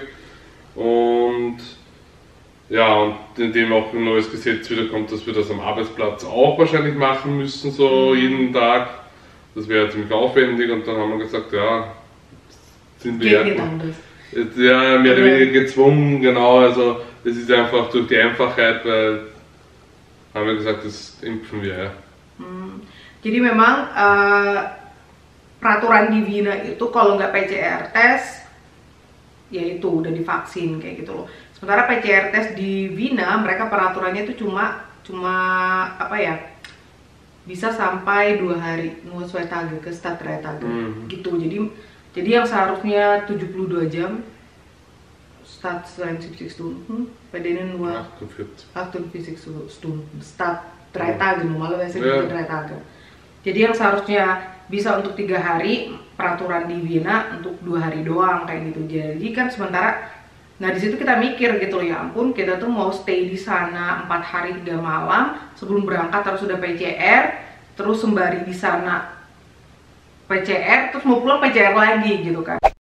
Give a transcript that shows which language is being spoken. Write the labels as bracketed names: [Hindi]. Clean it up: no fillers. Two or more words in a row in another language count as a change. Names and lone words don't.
[German] Und ja, und indem auch ein neues Gesetz wieder kommt, dass wir das am Arbeitsplatz auch wahrscheinlich machen müssen, so jeden Tag. Das wäre ziemlich aufwendig, und dann haben wir gesagt, ja, sind wir ja mehr oder weniger gezwungen, genau, also das ist einfach durch die Einfachheit, weil haben wir gesagt, das impfen wir ya. [Indonesian] Jadi memang peraturan di Wina itu kalau nggak PCR test, ya itu udah divaksin kayak gitu loh. Sementara PCR test di Wina mereka peraturannya itu cuma apa ya? Bisa sampai 2 hari, [German] nur 2 Tage [Indonesian] ke [German] Stad 3 Tage gitu. [Indonesian] Jadi yang seharusnya 72 jam [German] Stad 72 Stunden, bei denen nur 48 Stunden, Stad 3 Tage, normalerweise 3 Tage. [Indonesian] Jadi yang seharusnya bisa untuk 3 hari, peraturan di Wina untuk 2 hari doang kayak gitu. Jadi kan sementara, nah di situ kita mikir gitu loh, ya ampun kita tuh mau stay di sana 4 hari 3 malam, sebelum berangkat harus sudah PCR, terus sembari di sana PCR, terus mau pulang PCR lagi gitu kan.